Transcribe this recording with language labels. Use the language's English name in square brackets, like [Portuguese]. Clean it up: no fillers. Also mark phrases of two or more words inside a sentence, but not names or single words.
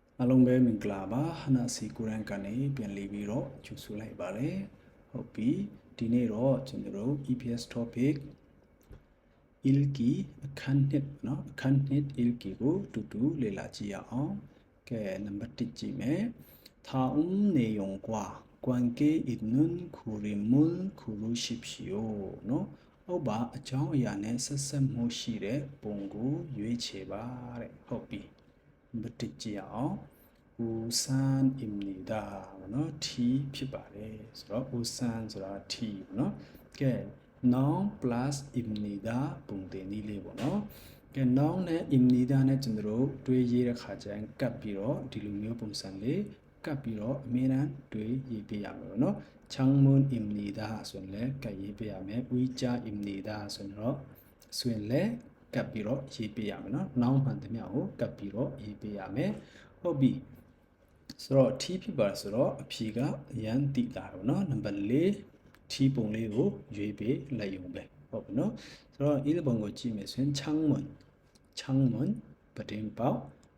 [Burmese] အားလုံးပဲမင်္ဂလာပါဟနာစီကိုရန်ကနေပြန်လည်ပြီးတော့ကြိုဆိုလိုက်ပါတယ်ဟုတ်ပြီဒီနေ့တော့ကျွန်တော်တို့ [English] EPS topic [Burmese] ilki အခန်းနှစ်เนาะအခန်းနှစ် ilki ကိုတူတူလေ့လာကြည့်ရအောင်ကဲနံပါတ်1ကြည့်မယ် [Korean] 다음내용과 관계 있는 구림을 고르십시오 [Burmese] เนาะဟုတ်ပါအကြောင်းအရာနဲ့ဆက်ဆက် မှုရှိတဲ့ပုံကိုရွေးချယ်ပါတဲ့ဟုတ်ပြီနံပါတ်1ကြည့်အောင် 우산입니다 เนาะ T ဖြစ်ပါတယ်ဆိုတော့ 우산ဆိုတာ T เนาะကဲ [English] noun plus [Burmese] 입니다 ပုံတင်နည်းလေး ပေါ့เนาะကဲ noun နဲ့ 입니다 နဲ့ကျွန်တော်တို့တွေးရေးတဲ့ခါကျရင်ကပ်ပြီးတော့ဒီလိုမျိုးပုံစံလေးကပ်ပြီးတော့အ မြဲတမ်းတွေးရေးပေးရမယ်ပေါ့เนาะ 창문입니다 ဆိုရင်လည်းကပ်ရေးပေးရမယ်의자입니다ဆိုရင်လည်းကပ်ပြီးတော့ရေးပေးရမယ်เนาะ noun မှန်သမျှကိုကပ်ပြီးတော့ရေးပေးရမယ်ဟုတ်ပြီဆိုတော့ T ဖြစ်ပါဆိုတော့အဖြေကအရန်တိတာပေါ့နော်နံပါတ်4 T ပုံလေးကိုရွေးပေးလိုက်ရုံပဲဟုတ်ပြီနော်ဆိုတော့ဒီပုံကိုကြည့်မယ်ဆိုရင်창문ပတင်ပေါက်